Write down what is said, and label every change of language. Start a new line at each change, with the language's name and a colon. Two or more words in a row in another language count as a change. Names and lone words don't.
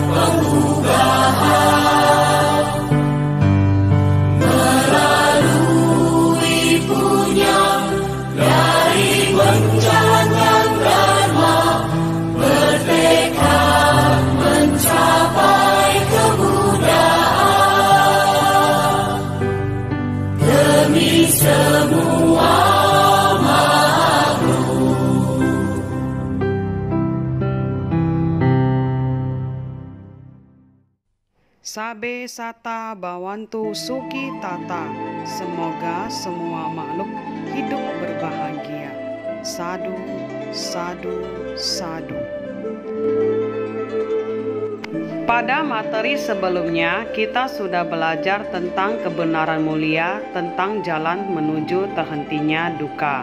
Indonesian: pengmudahan melalui punya dari menjalankan dharma, bertekad mencapai kemudahan demi semua makhluk.
Pali: Sabe sata bawantu suki tata.
Indonesian: Semoga semua makhluk hidup berbahagia.
Pali: Sadu, sadu, sadu.
Indonesian: Pada materi sebelumnya, kita sudah belajar tentang kebenaran mulia, tentang jalan menuju terhentinya duka.